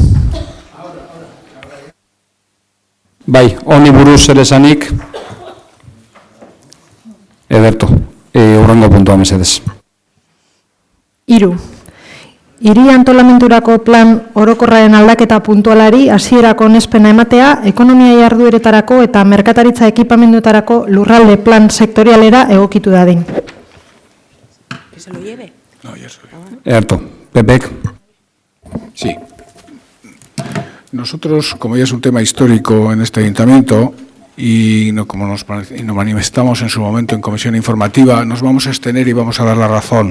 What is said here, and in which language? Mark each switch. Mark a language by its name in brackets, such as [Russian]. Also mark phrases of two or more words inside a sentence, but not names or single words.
[Basque] Bai, honi buruz zer esanik, Ederto, hurrengo puntua mesedez. 3. Hiri antolamenturako plan orokorraren aldaketa puntualari hasierako onespena ematea, ekonomia jardueretarako eta merkataritza ekipamenduetarako lurralde plan sektorialera egokitu dadin. [Spanish] Que se lo lleve. No, ya soy. [Basque] Ederto, PPek. [Spanish] Sí. Nosotros, como ya es un tema histórico en este ayuntamiento y como nos manifestamos en su momento en comisión informativa, nos vamos a abstener y vamos a dar la razón.